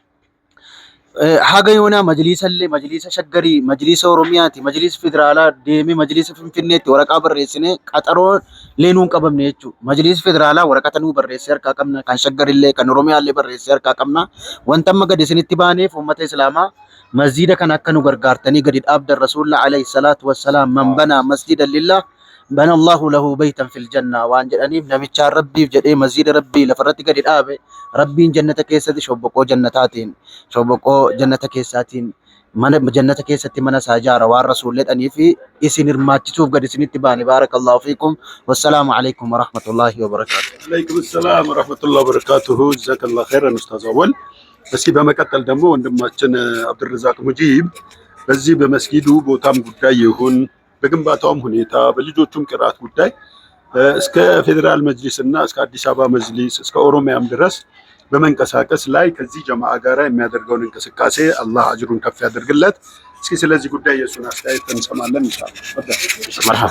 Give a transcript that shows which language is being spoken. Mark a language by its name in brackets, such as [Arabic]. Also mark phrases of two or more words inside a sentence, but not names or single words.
[Oromo] Haga yoonaa majliisa Shaggarii, majliisa Oromiyaati, majliisa Federaalaa deemee majliisa Finfinneetti waraqaa barreessinee qaxaroo leenuun qabamne jechuudha. Majliisa Federaalaa waraqata nuu barreessee harkaa qabna, kan Shaggarillee kan Oromiyaallee barreessee harkaa qabna. Wanta amma gadi isinitti baaneef uummata Islaamaa masjiida kana akka nu gargaartanii gadi dhaabdan rasuulli [Arabic] عليه الصلاة والسلام من بنى مسجدا لله بنى الله له بيتا في الجنة [Oromo] waan jedhaniif namichaan rabbiif jedhee masjiida rabbii lafarratti gadi dhaabe rabbiin jannata keessatti shobboqoo jannata keessaatiin mana jannata keessatti mana isaa ijaara waan rasuullee dhanii fi isin hirmaachisuuf gadi isinitti baane. [Arabic] بارك الله فيكم. والسلام عليكم ورحمة الله وبركاته. عليكم السلام ورحمة الله وبركاته። جزاك الله خيرا [Amharic] ኡስታዝ አወል። እስኪ በመቀጠል ደግሞ ወንድማችን አብዱረዛቅ ሙጂብ በዚህ በመስጊዱ ቦታም ጉዳይ ይሁን በግንባታውም ሁኔታ በልጆቹም ቅራት ጉዳይ እስከ ፌዴራል መጅሊስ እና እስከ አዲስ አበባ መጅሊስ እስከ ኦሮሚያም ድረስ በመንቀሳቀስ ላይ ከዚህ ጀማዓ ጋራ የሚያደርገውን እንቅስቃሴ አላህ አጅሩን ከፍ ያደርግለት። እስኪ ስለዚህ ጉዳይ የሱን አስተያየት እንሰማለን ኢንሻአላህ።